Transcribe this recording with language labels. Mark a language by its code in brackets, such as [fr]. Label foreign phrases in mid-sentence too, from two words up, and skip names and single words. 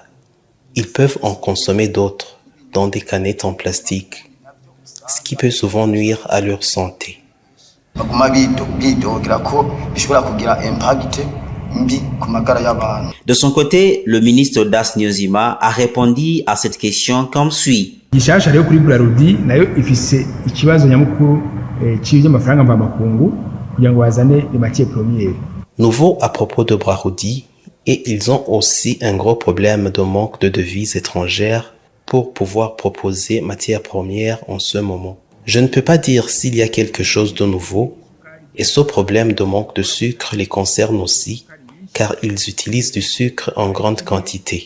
[fr] Ils peuvent en consommer d'autres, dans des canettes en plastique, ce qui peut souvent nuire à leur santé. De son côté, le ministre Das Niyonzima a répondu à cette question comme suit. [rn] Gishasha rero kuri Braroudi nayo ifise ikibazo nyamukuru cy'iby'amafaranga mvamakungu kugira ngo bazane [fr] les matières premières. Nouveau à propos de Braroudi, et ils ont aussi un gros problème de manque de devises étrangères pour pouvoir proposer matières premières en ce moment. Je ne peux pas dire s'il y a quelque chose de nouveau, et ce problème de manque de sucre les concerne aussi, car ils utilisent du sucre en grande quantité.